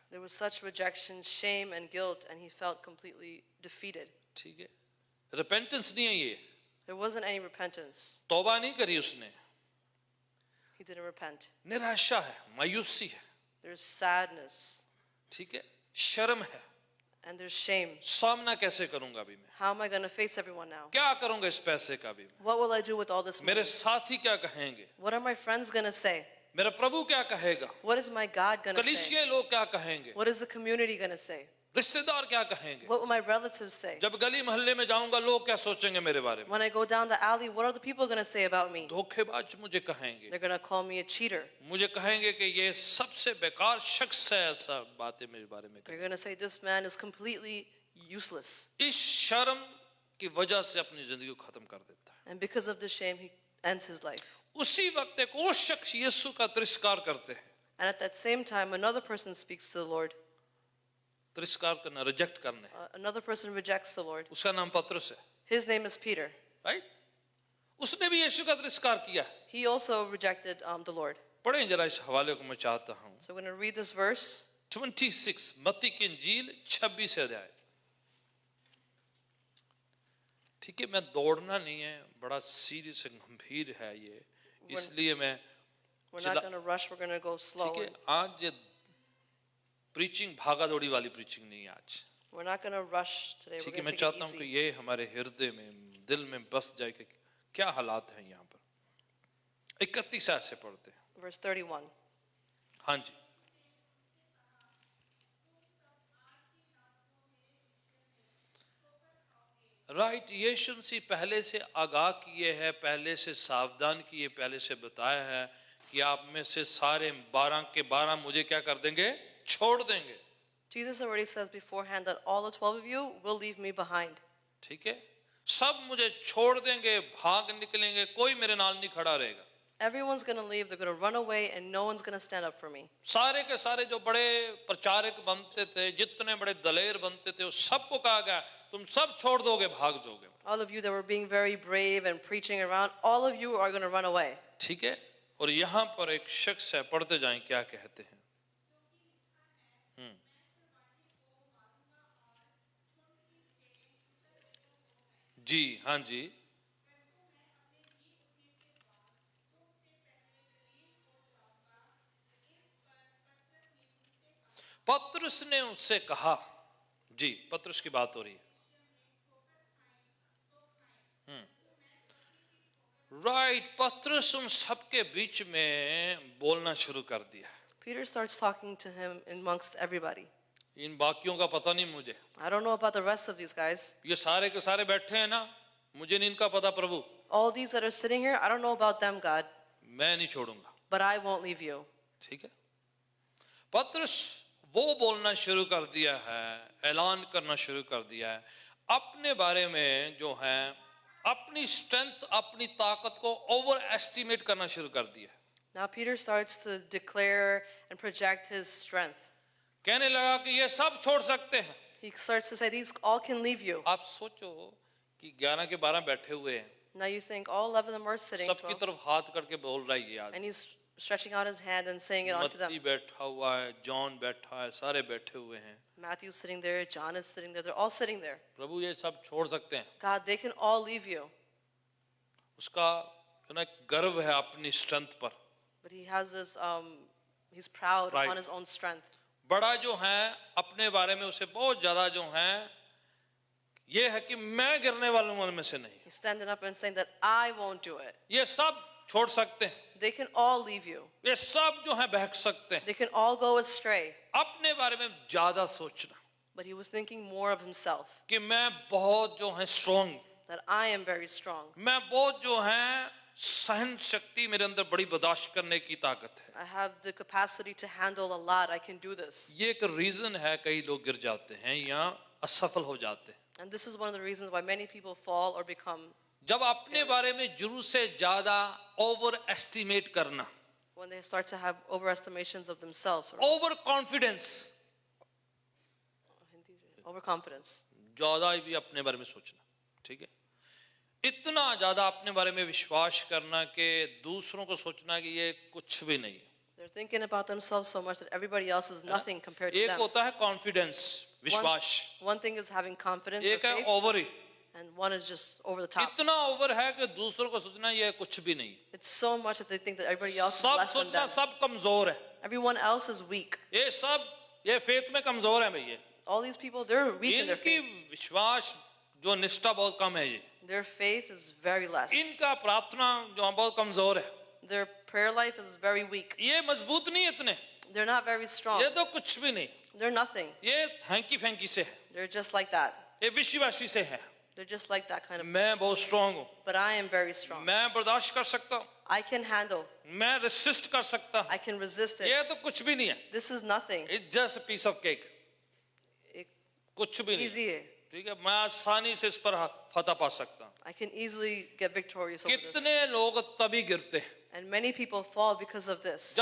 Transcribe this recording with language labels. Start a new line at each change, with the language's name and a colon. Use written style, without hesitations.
English: There was such rejection, shame, and guilt, and he felt completely defeated.
Hindi: ठीक है, repentance नहीं है ये,
English: There wasn't any repentance.
Hindi: तौबा नहीं करी उसने,
English: He didn't repent.
Hindi: निराशा है, मायूसी है,
English: There's sadness,
Hindi: ठीक है, शर्म है,
English: and there's shame.
Hindi: सामना कैसे करूंगा अभी मैं,
English: How am I going to face everyone now?
Hindi: क्या करूंगा इस पैसे का भी मैं,
English: What will I do with all this money?
Hindi: मेरे साथी क्या कहेंगे,
English: What are my friends going to say?
Hindi: मेरा प्रभु क्या कहेगा,
English: What is my God going to say?
Hindi: कलीसिया लोग क्या कहेंगे,
English: What is the community going to say?
Hindi: रिश्तेदार क्या कहेंगे,
English: What will my relatives say?
Hindi: जब गली मोहल्ले में जाऊंगा लोग क्या सोचेंगे मेरे बारे में,
English: When I go down the alley, what are the people going to say about me?
Hindi: धोखेबाज मुझे कहेंगे,
English: They're going to call me a cheater.
Hindi: मुझे कहेंगे कि ये सबसे बेकार शख्स है, ऐसा बातें मेरे बारे में
English: They're
Hindi: कहेंगे।
English: going to say this man is completely useless.
Hindi: इस शर्म की वजह से अपनी जिंदगी को खत्म कर देता है।
English: And because of the shame, he ends his life.
Hindi: उसी वक्त एक और शख्स यीशु का तिरस्कार करते हैं,
English: And at that same time, another person speaks to the Lord.
Hindi: तिरस्कार करना, रिजेक्ट करना है,
English: Another person rejects the Lord.
Hindi: उसका नाम पतरस है,
English: His name is Peter. Right?
Hindi: उसने भी यीशु का तिरस्कार किया।
English: He also rejected the Lord.
Hindi: पढ़ें जरा इस हवाले को, मैं चाहता हूँ।
English: So we're going to read this verse.
Hindi: 26 मत्ती की इंजील 26 अध्याय। ठीक है, मैं दौड़ना नहीं है, बड़ा सीरियस गंभीर है ये, इसलिए मैं
English: We're not going to rush. We're going to go slow.
Hindi: ठीक है, आज ये प्रीचिंग भागा दौड़ी वाली प्रीचिंग नहीं है आज।
English: We're not going to rush today. We're
Hindi: ठीक है,
English: going
Hindi: मैं
English: to take
Hindi: चाहता हूँ कि
English: easy.
Hindi: ये हमारे हृदय में, दिल में बस जाए कि क्या हालात हैं यहाँ पर। 31 ऐसे पढ़ते हैं।
English: Verse 31.
Hindi: हाँ जी, राइट, यीशु मसीह पहले से आगाह किए है, पहले से सावधान किए, पहले से बताया है कि आप में से सारे 12 के 12 मुझे क्या कर देंगे, छोड़ देंगे।
English: Jesus already says beforehand that all the 12 of you will leave me behind.
Hindi: ठीक है, सब मुझे छोड़ देंगे, भाग निकलेंगे, कोई मेरे नाल नहीं खड़ा रहेगा।
English: Everyone's going to leave. They're going to run away, and no one's going to stand up for me.
Hindi: सारे के सारे जो बड़े प्रचारक बनते थे, जितने बड़े दलेर बनते थे, उस सबको कहा गया तुम सब छोड़ दोगे, भाग जाओगे।
English: All of you that were being very brave and preaching around, all of you are going to run away.
Hindi: ठीक है, और यहाँ पर एक शख्स है, पढ़ते जाएं क्या कहते हैं। जी हाँ जी, पतरस ने उससे कहा, जी पतरस की बात हो रही है, राइट, पतरस उन सबके बीच में बोलना शुरू कर दिया।
English: Peter starts talking to him amongst everybody.
Hindi: इन बाकियों का पता नहीं मुझे,
English: I don't know about the rest of these guys.
Hindi: ये सारे के सारे बैठे हैं ना, मुझे नहीं इनका पता प्रभु,
English: All these that are sitting here, I don't know about them, God,
Hindi: मैं नहीं छोड़ूंगा।
English: but I won't leave you.
Hindi: ठीक है, पतरस वो बोलना शुरू कर दिया है, ऐलान करना शुरू कर दिया है अपने बारे में, जो है अपनी स्ट्रेंथ, अपनी ताकत को ओवर एस्टिमेट करना शुरू कर दिया।
English: Now Peter starts to declare and project his strength.
Hindi: कहने लगा कि ये सब छोड़ सकते हैं।
English: He starts to say, these all can leave you.
Hindi: आप सोचो कि 11 के 12 बैठे हुए हैं,
English: Now you think all 11 of them are sitting,
Hindi: सबकी
English: 12,
Hindi: तरफ हाथ करके बोल रहा है ये आदमी।
English: and he's stretching out his hand and saying it onto
Hindi: मत्ती
English: them.
Hindi: बैठा हुआ है, जॉन बैठा है, सारे बैठे हुए हैं।
English: Matthew's sitting there, John is sitting there, they're all sitting there.
Hindi: प्रभु ये सब छोड़ सकते हैं।
English: God, they can all leave you.
Hindi: उसका एक गर्व है अपनी स्ट्रेंथ पर,
English: But he has this, he's proud Right. on his own strength.
Hindi: बड़ा जो है अपने बारे में उसे बहुत ज्यादा जो है ये है कि मैं गिरने वालों में से नहीं,
English: He's standing up and saying that I won't do it.
Hindi: ये सब छोड़ सकते हैं,
English: They can all leave you.
Hindi: ये सब जो है बहक सकते हैं,
English: They can all go astray.
Hindi: अपने बारे में ज्यादा सोचना
English: But he was thinking more of himself,
Hindi: कि मैं बहुत जो है strong,
English: that I am very strong.
Hindi: मैं बहुत जो है सहन शक्ति मेरे अंदर बड़ी बर्दाश्त करने की ताकत है।
English: I have the capacity to handle a lot. I can do this.
Hindi: ये एक रीजन है कई लोग गिर जाते हैं या असफल हो जाते हैं,
English: And this is one of the reasons why many people fall or become,
Hindi: जब अपने बारे में जरूर से ज्यादा ओवर एस्टिमेट करना,
English: when they start to have overestimations of themselves or overconfidence, overconfidence.
Hindi: ज्यादा भी अपने बारे में सोचना, ठीक है, इतना ज्यादा अपने बारे में विश्वास करना कि दूसरों को सोचना कि ये कुछ भी नहीं है।
English: They're thinking about themselves so much that everybody else is nothing compared to
Hindi: एक
English: them.
Hindi: होता है कॉन्फिडेंस, विश्वास,
English: One thing is having confidence or
Hindi: एक है
English: faith,
Hindi: over he,
English: and one is just over the top.
Hindi: इतना over है कि दूसरों को सोचना ये कुछ भी नहीं,
English: It's so much that they think that everybody else is
Hindi: सब
English: less than
Hindi: सोचना
English: them.
Hindi: सब कमजोर है,
English: Everyone else is weak.
Hindi: ये सब ये फेथ में कमजोर है भैया,
English: All these people, they're weak in their
Hindi: इनकी
English: faith.
Hindi: विश्वास जो निष्ठा बहुत कम है, ये
English: Their faith is very less.
Hindi: इनका प्रार्थना जो बहुत कमजोर है,
English: Their prayer life is very weak.
Hindi: ये मजबूत नहीं है इतने,
English: They're not very strong.
Hindi: ये तो कुछ भी नहीं,
English: They're nothing.
Hindi: ये हैंकी फैंकी से है,
English: They're just like that.
Hindi: ये विश्वासी से है।
English: They're just like that kind of.
Hindi: मैं बहुत स्ट्रांग हूँ,
English: But I am very strong.
Hindi: मैं बर्दाश्त कर सकता हूँ,
English: I can handle.
Hindi: मैं रेसिस्ट कर सकता हूँ,
English: I can resist it.
Hindi: ये तो कुछ भी नहीं है,
English: This is nothing. It's just a piece of cake, It-
Hindi: कुछ भी नहीं,
English: Easy.
Hindi: ठीक है, मैं आसानी से इस पर फतह पा सकता हूँ।
English: I can easily get victorious over this.
Hindi: कितने लोग तभी गिरते हैं
English: And many people fall because of this.